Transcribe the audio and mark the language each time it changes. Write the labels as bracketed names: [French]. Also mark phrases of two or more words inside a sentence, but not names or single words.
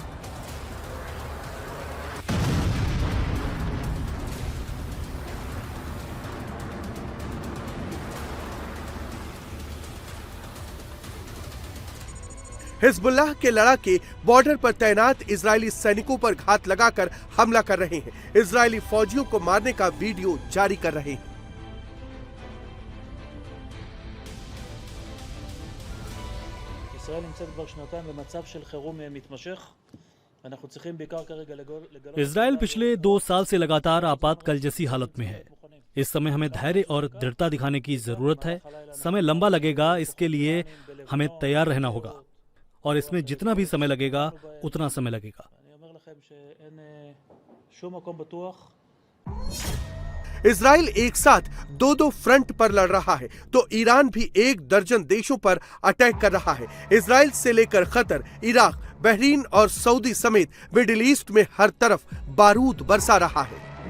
[Hindi] हिजबुल्लाह के लड़ाके बॉर्डर पर तैनात इजरायली सैनिकों पर घात लगाकर हमला कर रहे हैं। इजरायली फौजियों को मारने का वीडियो जारी कर रहे हैं। [Hebrew] ישראל נמצאת כבר שנתיים במצב של חירום מתמשך. אנחנו צריכים בעיקר כרגע לגלות [Hindi] इजराइल पिछले 2 साल से लगातार आपातकाल जैसी हालत में है। इस समय हमें धैर्य और दृढ़ता दिखाने की जरूरत है। समय लंबा लगेगा, इसके लिए हमें तैयार रहना होगा और इसमें जितना भी समय लगेगा उतना समय लगेगा। [Hebrew] אני אומר לכם שאין שום מקום בטוח. [Hindi] इजराइल एक साथ 2-2 फ्रंट पर लड़ रहा है तो ईरान भी 1 दर्जन देशों पर अटैक कर रहा है। इजराइल से लेकर कतर, इराक, बहरीन और सऊदी समेत मिडिल ईस्ट में हर तरफ बारूद बरसा रहा है।